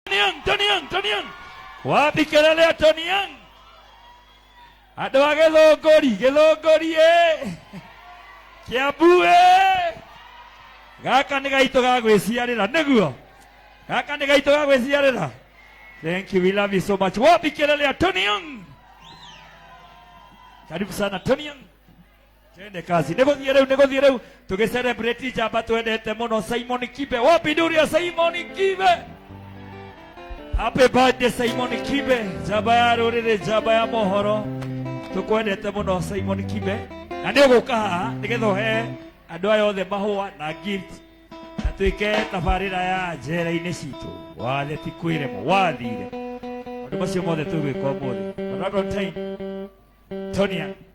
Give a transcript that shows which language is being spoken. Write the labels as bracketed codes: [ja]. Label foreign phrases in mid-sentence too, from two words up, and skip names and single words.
[sw] Tony Young, Tony Young, Tony Young. Wapi kelele ya Tony Young? [ki] Andũ a Gĩthũngũri, Gĩthũngũri, eh. Kiambu, eh. Gaka nĩ gaitũ ga gwĩciarĩra, nĩguo? Gaka nĩ gaitũ ga gwĩciarĩra? [en] Thank you, we love you so much. [sw] Wapi kelele ya Tony Young? Karibu sana, Tony Young. Twende kazi. [ki] Nĩ gũthiĩ rĩu, nĩ gũthiĩ rĩu. Tũgĩ-celebrate njamba twendete mũno, Simon Kibe. Wapi nduru ya Simon Kibe? [en] Happy birthday, [ki] Simon Kibe. Njamba ya rũrĩrĩ, njamba ya mohoro. Tũkwendete mũno, Simon Kibe. Na nĩ ũgũka haha, nĩgetha ũhe andũ aya othe mahũa na gift. Na twĩke tabarĩra ya njera-inĩ citũ. Wathe ti kwĩremwo, wathire. Maũndũ macio mothe tũgwĩka ũmũthĩ. [en] But one more time, Tony Young.